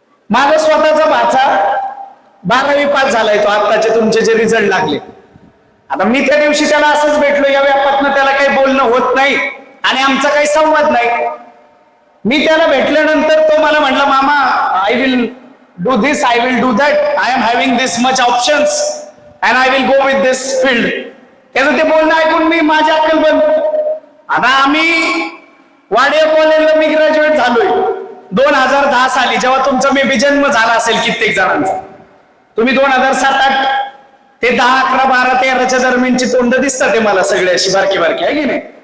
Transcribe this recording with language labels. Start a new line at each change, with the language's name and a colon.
Marathi: माझा स्वतःचा भाचा 12वी पास झालाय, तो आत्ताचे तुमचे जे रिझल्ट लागले। आता मी त्या दिवशी त्याला असंच भेटलो, या व्यापातनं त्याला काही बोलणं होत नाही आणि आमचा काही संवाद नाही। मी त्याला भेटल्यानंतर तो मला म्हटला,
English: मामा I will do this, I will do that, I am having this much options and I will go with this field.
Marathi: त्याचं ते बोलणं ऐकून मी माझी अक्कल बंद. आता आम्ही वाडिया कॉलेजला मी ग्रॅज्युएट झालोय 2010 साली, जेव्हा तुमचा मे बी जन्म झाला असेल कित्येक जणांचा. तुम्ही 2007-8 ते 10, 11, 12, 13च्या दरम्यानची तोंड दिसतात ते मला सगळे अशी बारकी बारकी, आहे की नाही?